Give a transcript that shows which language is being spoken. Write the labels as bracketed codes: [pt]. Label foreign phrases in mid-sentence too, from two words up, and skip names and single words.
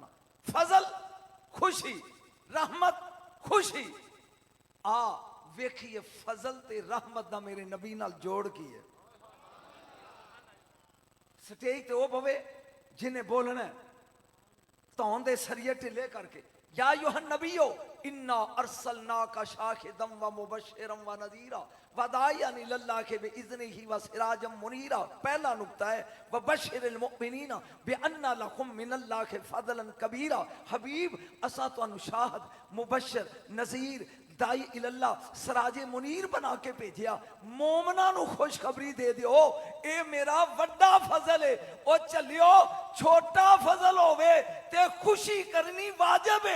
[pa] ਫ਼ਜ਼ਲ ਖ਼ੁਸ਼ੀ, ਰਹਿਮਤ ਖ਼ੁਸ਼ੀ। ਆ ਵੇਖੀਏ ਫ਼ਜ਼ਲ ਤੇ ਰਹਿਮਤ ਦਾ ਮੇਰੇ ਨਬੀ ਨਾਲ ਜੋੜ ਕੀ ਹੈ। ਸਟੇਜ ਤੇ ਵੋ ਭਵੇ ਜਿਨ੍ਹੇਂ ਬੋਲਨਾ ਹੈ ਧੌਣ ਦੇ ਸਰੀਏ ਢਿੱਲੇ ਕਰਕੇ, [ar] يا أيها النبي إنا أرسلناك شاهدا ومبشرا ونذيرا وداعيا إلى الله بإذنه وسراجا منيرا. [pa] ਪਹਿਲਾ ਨੁਕਤਾ ਹੈ [ar] وبشر المؤمنين بأن لهم من الله فضلا كبيرا. [pa] ਹਬੀਬ ਅਸਾਂ ਤੁਹਾਨੂੰ ਸ਼ਾਹਿਦ, ਮੁਬੱਸ਼ਿਰ, ਨਜ਼ੀਰ, ਦਾਈ ਇਲੱਲਾਹ, ਸਿਰਾਜੇ ਮੁਨੀਰ ਬਣਾ ਕੇ ਭੇਜਿਆ। ਮੋਮਨਾਂ ਨੂੰ ਖ਼ੁਸ਼ਖ਼ਬਰੀ ਦੇ ਦਿਓ, ਏ ਮੇਰਾ ਵੱਡਾ ਫ਼ਜ਼ਲ ਹੈ। ਓ ਚਲੀਓ ਛੋਟਾ ਫ਼ਜ਼ਲ ਹੋਵੇ ਤੇ ਖ਼ੁਸ਼ੀ ਕਰਨੀ ਵਾਜਿਬ ਹੈ।